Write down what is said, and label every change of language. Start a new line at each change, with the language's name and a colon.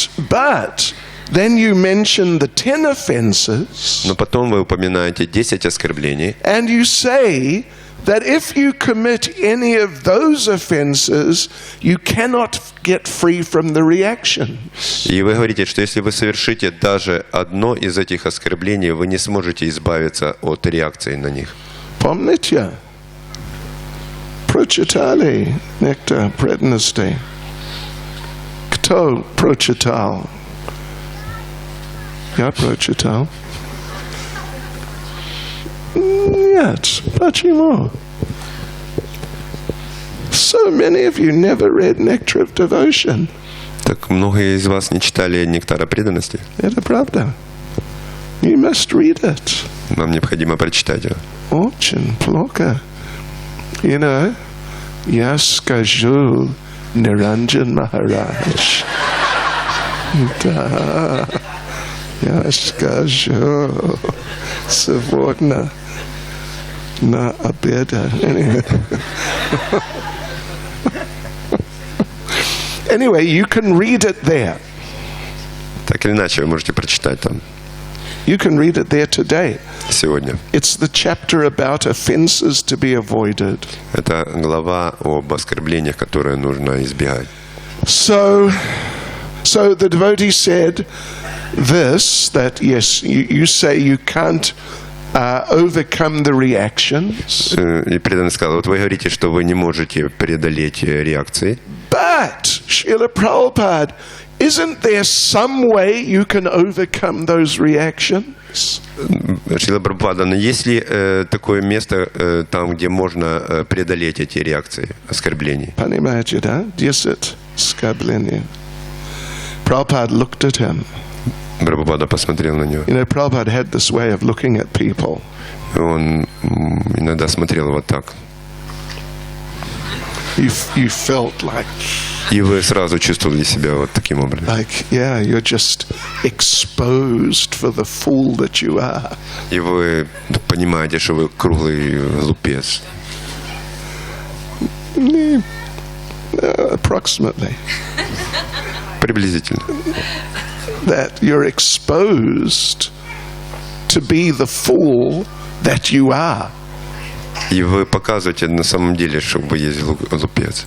English: But then you mention the 10 offenses.
Russian: Но потом вы упоминаете 10 оскорблений.
English: And you say that if you commit any of those offenses, you cannot get free from the reaction.
Russian: И вы говорите, что если вы совершите даже одно из этих оскорблений, вы не сможете избавиться от реакции на них. Помните? Прочитали Нектар преданности? Кто прочитал? Я прочитал. Нет, почему?
English: So many of you never read Nectar of Devotion.
Russian: Так многие из вас не читали Нектара преданности. Это правда.
English: You must read it.
Russian: Вам необходимо прочитать его. Очень плохо.
English: You know,
Russian: я скажу Niranjan Maharaj. Да. Я скажу сегодня на обеда.
English: Anyway, you can read it there.
Russian: Так или иначе, вы можете прочитать там.
English: You can read it there today.
Russian: Сегодня.
English: It's the chapter about offenses to be avoided.
Russian: Это глава об оскорблениях, которые нужно избегать.
English: So, So the devotee said this, that yes, you say you can't overcome the reactions.
Russian: И преданный сказал, вот вы говорите, что вы не можете преодолеть реакции.
English: But, Srila Prabhupada, isn't there some way you can overcome those reactions?
Russian: Шрила Прабхупада, но есть ли такое место там, где можно преодолеть эти реакции оскорблений? Panimajada, Dyasit, Skablenya.
English: Prabhupada looked at him.
Russian: Прабхупада посмотрел на него.
English: You know, Prabhupada had this way of looking at people.
Russian: Он иногда смотрел вот так.
English: You felt like...
Russian: И вы сразу чувствовали себя вот таким образом.
English: Like, yeah, you're just exposed for the fool that you are.
Russian: И вы понимаете, что вы круглый глупец.
English: Approximately.
Russian: Приблизительно.
English: That you're exposed to be the fool that you are.
Russian: И вы показываете на самом деле, что вы есть глупец.